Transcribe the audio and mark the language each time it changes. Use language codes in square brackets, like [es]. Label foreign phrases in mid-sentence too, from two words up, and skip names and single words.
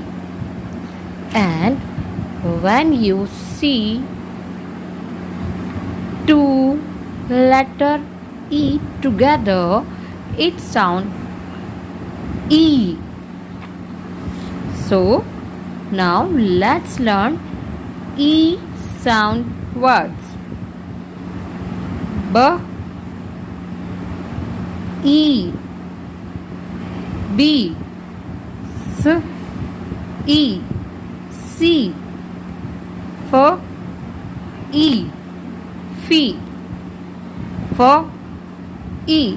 [en] And when you see two letter E together, it sound E. So now let's learn E sound words. B, E, B, S, E, C, F, E, Fee, F, E,